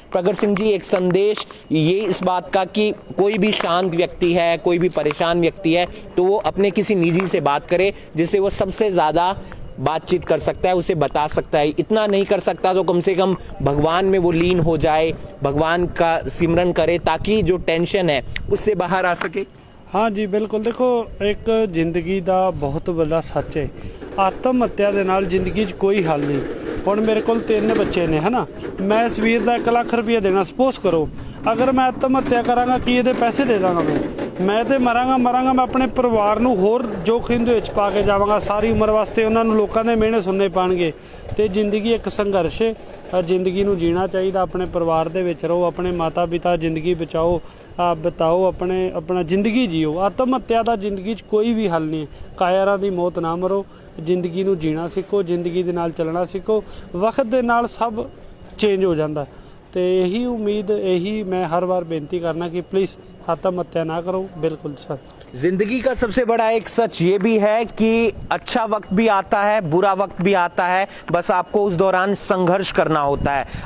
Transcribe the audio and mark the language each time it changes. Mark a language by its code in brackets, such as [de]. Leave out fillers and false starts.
[hi] प्रगट सिंह जी, एक संदेश ये इस बात का कि कोई भी शांत व्यक्ति है, कोई भी परेशान व्यक्ति है तो वो अपने किसी निजी से बात करे, जिससे वो सबसे ज्यादा बातचीत कर सकता है, उसे बता सकता है। इतना नहीं कर सकता तो कम से कम भगवान में वो लीन हो जाए, भगवान का सिमरन करे ताकि जो टेंशन है उससे बाहर आ सके। [pa] हाँ जी बिल्कुल, देखो एक जिंदगी ਦਾ बहुत बड़ा सच है, आत्म हत्या ਦੇ ਨਾਲ ਜ਼ਿੰਦਗੀ 'ਚ ਕੋਈ ਹੱਲ ਨਹੀਂ। ਹੁਣ ਮੇਰੇ ਕੋਲ 3 ਬੱਚੇ ਨੇ ਹਨਾ, ਮੈਂ ਇਸ ਵੀਰ ਦਾ 1 ਲੱਖ ਰੁਪਏ ਦੇਣਾ, ਸਪੋਜ਼ ਕਰੋ ਅਗਰ ਮੈਂ ਆਤਮ ਹੱਤਿਆ ਕਰਾਂਗਾ ਕੀ ਇਹਦੇ ਪੈਸੇ ਦੇ ਦਾਂਗਾ ਮੈਂ ਤੇ ਮਰਾਂਗਾ ਮੈਂ ਆਪਣੇ ਪਰਿਵਾਰ ਨੂੰ ਹੋਰ ਜੋਖਿਮ ਦੇ ਵਿੱਚ ਪਾ ਕੇ ਜਾਵਾਂਗਾ। ਸਾਰੀ ਉਮਰ ਵਾਸਤੇ ਉਹਨਾਂ ਨੂੰ ਲੋਕਾਂ ਦੇ ਮਿਹਣੇ ਸੁਣਨੇ ਪੈਣਗੇ। ਤੇ ਜ਼ਿੰਦਗੀ ਇੱਕ ਸੰਘਰਸ਼ ਹੈ, ਜ਼ਿੰਦਗੀ ਨੂੰ ਜੀਣਾ ਚਾਹੀਦਾ। ਆਪਣੇ ਪਰਿਵਾਰ ਦੇ ਵਿੱਚ ਰਹੋ, ਆਪਣੇ ਮਾਤਾ ਪਿਤਾ ਜ਼ਿੰਦਗੀ ਬਚਾਓ, ਬਿਤਾਓ, ਆਪਣਾ ਜ਼ਿੰਦਗੀ ਜੀਓ। ਆਤਮ ਹੱਤਿਆ ਦਾ ਜ਼ਿੰਦਗੀ 'ਚ ਕੋਈ ਵੀ ਹੱਲ ਨਹੀਂ ਹੈ। ਕਾਇਰਾਂ ਦੀ ਮੌਤ ਨਾ ਮਰੋ, ਜ਼ਿੰਦਗੀ ਨੂੰ ਜੀਣਾ ਸਿੱਖੋ, ਜ਼ਿੰਦਗੀ ਦੇ ਨਾਲ ਚੱਲਣਾ ਸਿੱਖੋ। ਵਕਤ ਦੇ ਨਾਲ ਸਭ ਚੇਂਜ ਹੋ ਜਾਂਦਾ। [hi] तो यही उम्मीद, यही मैं हर बार बेनती करना कि प्लीज़ आत्महत्या ना करो। बिल्कुल सर। जिंदगी का सबसे बड़ा एक सच ये भी है कि अच्छा वक्त भी आता है, बुरा वक्त भी आता है, बस आपको उस दौरान संघर्ष करना होता है।